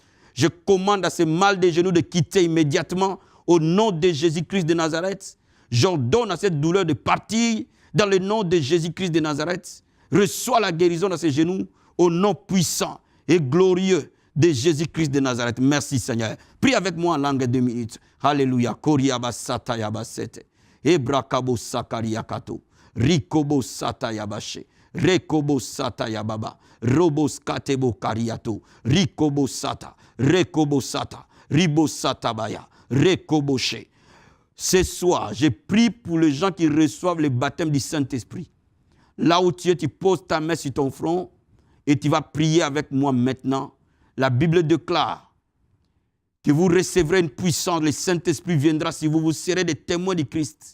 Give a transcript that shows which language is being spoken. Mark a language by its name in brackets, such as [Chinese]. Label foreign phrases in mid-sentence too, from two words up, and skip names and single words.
[French] Je commande à ce mal des genoux de quitter immédiatement au nom de Jésus-Christ de Nazareth. J'ordonne à cette douleur de partir dans le nom de Jésus-Christ de Nazareth. Reçois la guérison dans ses genoux au nom puissant et glorieux de Jésus-Christ de Nazareth. Merci Seigneur. Prie avec moi en langue 2 minutes. Alléluia. Koriaba satayaba sete. Ebrakabo sakariakato. Rikobo satayabashe. Rekobo satayababa. Robos katebo kariato. Rikobo sata. Rekobo sata. Ribo satabaya. Rekoboshe. Ce soir, je prie pour les gens qui reçoivent le baptême du Saint-Esprit. Là où tu es, tu poses ta main sur ton front et tu vas prier avec moi maintenant. La Bible déclare que vous recevrez une puissance, le Saint-Esprit viendra si vous serez des témoins de Christ.